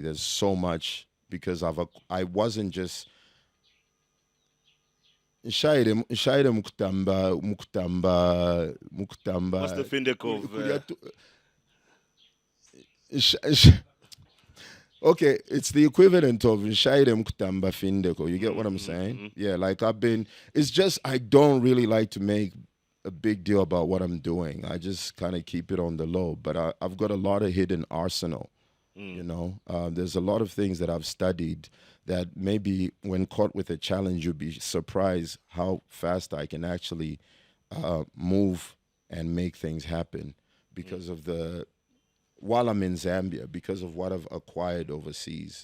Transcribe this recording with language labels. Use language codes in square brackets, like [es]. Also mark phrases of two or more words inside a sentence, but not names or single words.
[en] There's so much, because I wasn't just, nshayire What's the [bem] mukutamba Findek of [en] okay, it's the equivalent of [bem] nshayire mukutamba findeko. [en] You get what I'm saying? Yeah, like it's just I don't really like to make a big deal about what I'm doing. I just kind of keep it on the low, but I've got a lot of hidden arsenal. There's a lot of things that I've studied that maybe when caught with a challenge, you'd be surprised how fast I can actually move and make things happen because of while I'm in Zambia, because of what I've acquired overseas.